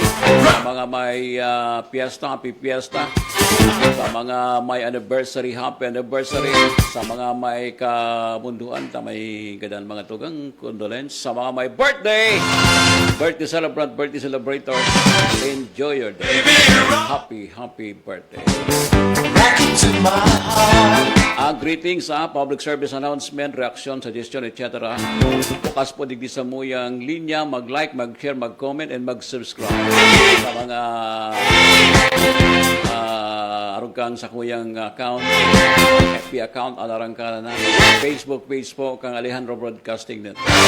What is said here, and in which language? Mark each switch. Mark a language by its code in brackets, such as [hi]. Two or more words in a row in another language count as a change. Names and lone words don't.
[bik] Sa mga may piyesta, happy piyesta. Sa mga may anniversary, [en] happy anniversary. [bik] Sa mga may kamunduan, may gadan mga tugang condolence. Sa mga may [en] birthday, birthday celebrant, birthday celebrator, enjoy your day. Happy, happy birthday. Rock it to my heart. Greetings public service announcement, reaction, suggestion, etc. [bik] Bukas po digdi sa muyang linya, mag-like, mag-share, mag-comment, and mag-subscribe. Sa mga arong kang sa kuyang account, [en] FB account, [bik] alarang ka na, [en] Facebook page [bik] po, kang Alejandro Broadcasting Network.